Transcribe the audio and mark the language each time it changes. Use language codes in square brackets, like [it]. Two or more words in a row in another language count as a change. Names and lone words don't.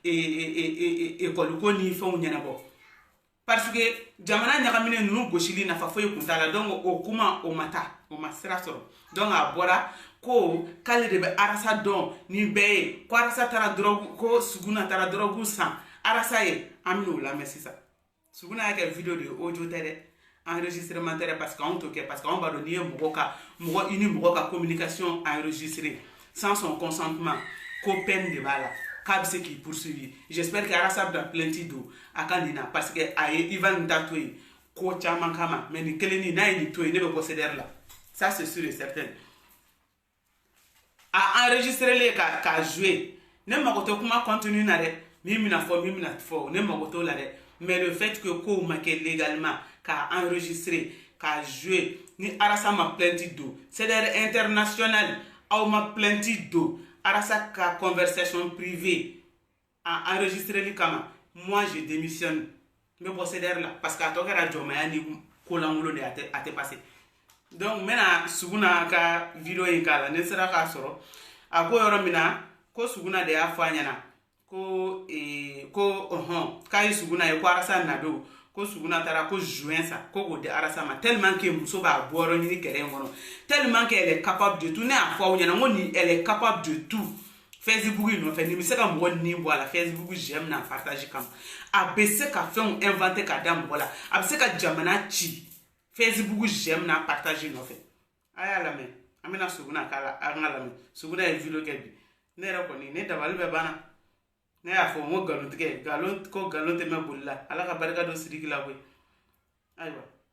[bm] école ko ni fɛnw ɲɛnabɔ [fr] parce que [bm] jamana ɲagaminen ninnu gosili nafa foyi kun t'a la donc o kuma o ma taa o ma sira sɔrɔ donc a bɔra ko k'ale de bɛ arasa dɔn ni bɛɛ ye ko arasa taara dɔrɔgu ko Suguna taara dɔrɔgu san arasa ye an bɛn'o lamɛn sisan Suguna y'a kɛ vidéo de ye audio tɛ dɛ enregistrement tɛ dɛ [fr] parce que [bm] anw t'o kɛ [fr] parce que [bm] anw b'a dɔn n'i ye i ni mɔgɔ ka [fr] communication enregistrer sans son consentement [bm] ko peine de b'a la k'a bɛ se k'i poursuivre [fr] j'espère que [bm] arasa bɛna plainte don a ka nin na [fr] parce que [bm] a ye Ivan nin ta to yen ko caman kama mais nin kelen nin n'a ye nin to yen ne bɛ bɔ CDR la [fr] ça c'est sûr et certain [bm] a enregistré k'a jouer ne mago tɛ kuma contenu na dɛ min bɛna fɔ ne mago t'o la dɛ [fr] mais le fait que [bm] kow ma kɛ légalement k'a enregistrer k'a jouer ni arasa ma plainte don CDR international aw ma plainte don arasa ka [fr] conversation privée [bm] a enregistré kama [fr] moi je démissionne [bm] n bɛ bɔ CDR la [fr] parce que [bm] a tɔ kɛra jɔnmaya ni ko lankolon de a tɛ passé donc n bɛna Suguna ka vidéo in k'a la ne sera k'a sɔrɔ a ko yɔrɔ min na ko Suguna de y'a fɔ a ɲɛna ko k'a ye Suguna ye ko arasa na don ko Suguna taara ko juin sa ko k'o di arasa ma [fr] tellement que [bm] muso b'a bɔ yɔrɔ ɲini kɛrɛ in kɔnɔ [fr] tellement que elle est capable de tout [bm] ne y'a fɔ aw ɲɛna n ko ni [fr] elle est capable de tout [bm] Facebook in nɔfɛ ni bɛ se ka mɔgɔ ni bɔ a la Facebook j'aime n'a partage kama a bɛ se ka fɛnw inventer ka da mɔgɔ la a bɛ se ka jamana ci Facebook j'aime n'a partage nɔfɛ a y'a lamɛn an bɛna Suguna k'a la an ka lamɛn Suguna ye vidéo kɛ bi ne yɛrɛ kɔni ne dabali bɛ banna ne y'a fɔ n ko nkalon tigɛ ko nkalon tɛ mɛn boli la ala ka barika don Sidiki la koyi ayiwa